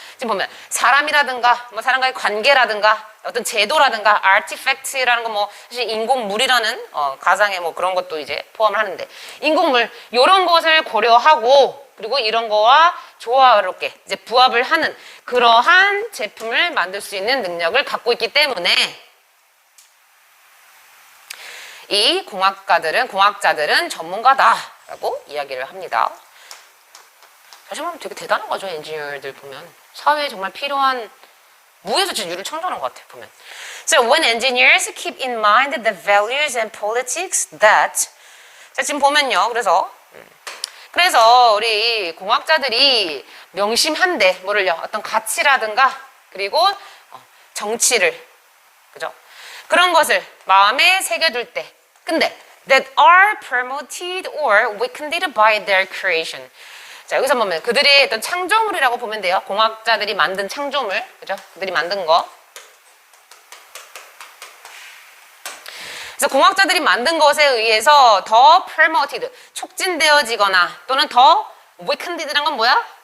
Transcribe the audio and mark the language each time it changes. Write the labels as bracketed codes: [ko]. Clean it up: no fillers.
[ko] 지금 보면 사람이라든가 뭐 사람과의 관계라든가 어떤 제도라든가 artifact라는 거 뭐 사실 인공물이라는 가상의 뭐 그런 것도 이제 포함을 하는데 인공물 이런 것을 고려하고 그리고 이런 거와 조화롭게 이제 부합을 하는 그러한 제품을 만들 수 있는 능력을 갖고 있기 때문에 이 공학자들은 전문가다라고 이야기를 합니다. 사실 보면 되게 대단한 거죠. 엔지니어들 보면 사회에 정말 필요한 무에서 진유를 창조하는 것 같아요. 보면. [en] So when engineers keep in mind the values and politics that [ko] 자 지금 보면요. 그래서 우리 공학자들이 명심한데 뭐를요? 어떤 가치라든가 그리고 정치를 그죠? 그런 것을 마음에 새겨둘 때 근데 [en] that are promoted or weakened by their creation. [ko] 자 여기서 보면 그들의 어떤 창조물이라고 보면 돼요. 공학자들이 만든 창조물, 그죠? 그들이 만든 거. 그래서 공학자들이 만든 것에 의해서 더 promoted, 촉진되어지거나 또는 더 weakened란 건 뭐야?